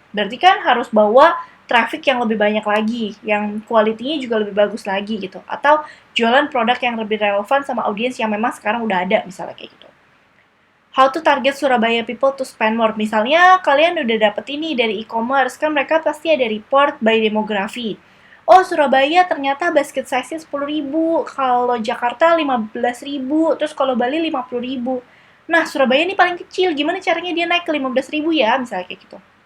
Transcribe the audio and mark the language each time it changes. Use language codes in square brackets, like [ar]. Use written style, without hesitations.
[id] Berarti kan harus bawa traffic yang lebih banyak lagi, yang kualitinya juga lebih bagus lagi gitu. Atau jualan produk yang lebih relevan sama audiens yang memang sekarang udah ada, misalnya kayak gitu. [en] How to target Surabaya people to spend more. [id] Misalnya kalian udah dapet ini dari e-commerce, kan mereka pasti ada report by demografi. Oh, Surabaya ternyata basket size-nya 10.000, kalau Jakarta 15.000, terus kalau Bali 50.000. Nah, Surabaya ini paling kecil, gimana caranya dia naik ke 15.000 ya, misalnya kayak gitu.